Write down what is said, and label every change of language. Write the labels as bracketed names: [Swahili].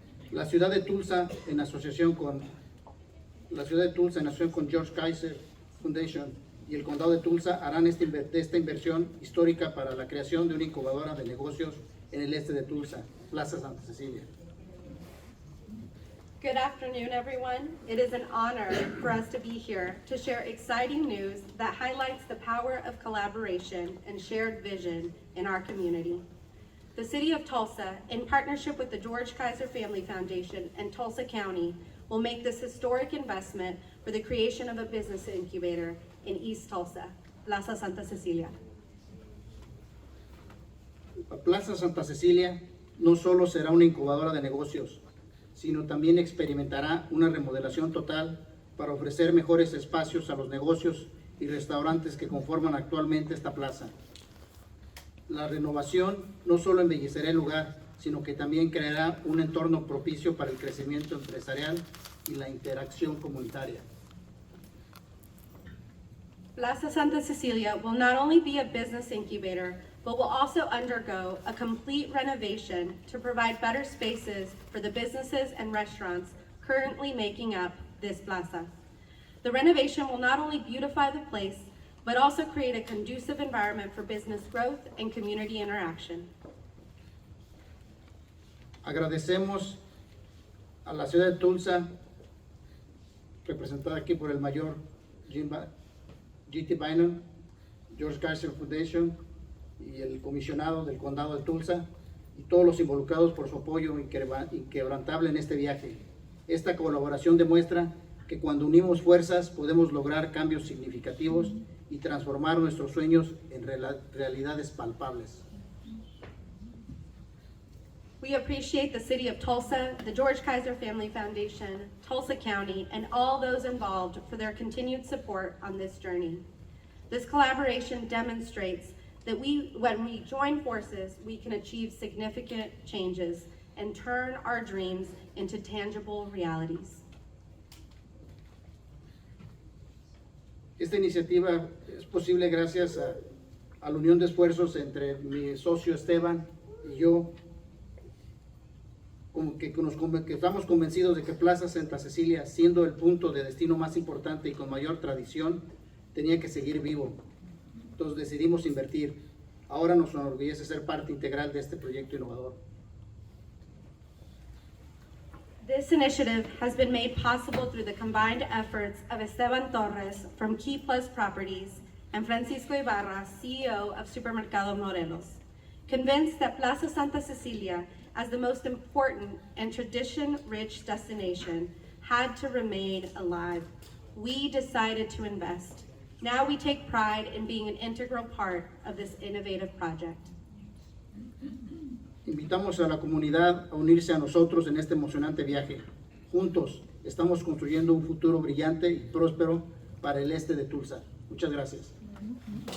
[Spanish] La ciudad de Tulsa, en asociación con George Kaiser Foundation y el Condado de Tulsa, harán esta inversión histórica para la creación de una incubadora de negocios en el este de Tulsa, Plaza Santa Cecilia. [English] Good afternoon, everyone. It is an honor for us to be here to share exciting news that highlights the power of collaboration and shared vision in our community. The City of Tulsa, in partnership with the George Kaiser Family Foundation and Tulsa County, will make this historic investment for the creation of a business incubator in East Tulsa, Plaza Santa Cecilia. [Spanish] Plaza Santa Cecilia no solo será una incubadora de negocios, sino también experimentará una remodelación total para ofrecer mejores espacios a los negocios y restaurantes que conforman actualmente esta plaza. La renovación no solo embellecerá el lugar, sino que también creará un entorno propicio para el crecimiento empresarial y la interacción comunitaria. [English] Plaza Santa Cecilia will not only be a business incubator, but will also undergo a complete renovation to provide better spaces for the businesses and restaurants currently making up this plaza. The renovation will not only beautify the place, but also create a conducive environment for business growth and community interaction. [Spanish] Agradecemos a la ciudad de Tulsa, representada aquí por el mayor GT Bynum, George Kaiser Foundation y el comisionado del Condado de Tulsa y todos los involucrados por su apoyo inquebrantable en este viaje. Esta colaboración demuestra que cuando unimos fuerzas podemos lograr cambios significativos y transformar nuestros sueños en realidades palpables. [English] We appreciate the City of Tulsa, the George Kaiser Family Foundation, Tulsa County, and all those involved for their continued support on this journey. This collaboration demonstrates that when we join forces, we can achieve significant changes and turn our dreams into tangible realities. [Spanish] Esta iniciativa es posible gracias a la unión de esfuerzos entre mi socio Esteban y yo, que estamos convencidos de que Plaza Santa Cecilia, siendo el punto de destino más importante y con mayor tradición, tenía que seguir vivo. Entonces decidimos invertir. Ahora nos enorgullece ser parte integral de este proyecto innovador. [English] This initiative has been made possible through the combined efforts of Esteban Torres from Key Plus Properties and Francisco Ibarra, CEO of Supermercado Morelos. Convinced that Plaza Santa Cecilia, as the most important and tradition-rich destination, had to remain alive, we decided to invest. Now we take pride in being an integral part of this innovative project. [Spanish] Invitamos a la comunidad a unirse a nosotros en este emocionante viaje. Juntos estamos construyendo un futuro brillante y próspero para el este de Tulsa. Muchas gracias.